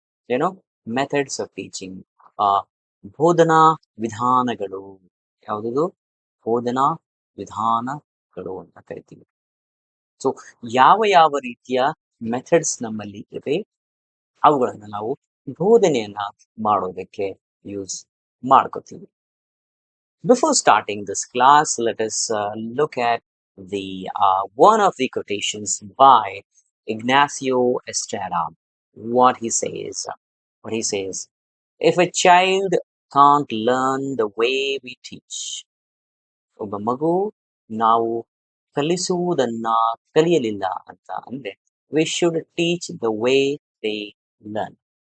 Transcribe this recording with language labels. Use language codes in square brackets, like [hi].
[kn] ಏನು methods of teaching, ಬೋಧನಾ ವಿಧಾನಗಳು. ಯಾವುದದು? ಬೋಧನಾ ವಿಧಾನಗಳು ಅಂತ ಕರಿತೀವಿ. ಸೊ ಯಾವ ಯಾವ ರೀತಿಯ ಮೆಥಡ್ಸ್ ನಮ್ಮಲ್ಲಿ ಇವೆ, ಅವುಗಳನ್ನ ನಾವು ಬೋಧನೆಯನ್ನ ಮಾಡೋದಕ್ಕೆ ಯೂಸ್ ಮಾಡ್ಕೋತೀವಿ. [en] Before starting this class, let us look at the one of the quotations by Ignacio Estrada. What he says, if a child can't learn the way we teach, [kn] ಒಬ್ಬ ಮಗು ನಾವು ಕಲಿಸುವುದನ್ನ ಕಲಿಯಲಿಲ್ಲ ಅಂತ ಅಂದ್ರೆ, [en] We should teach the way they learn.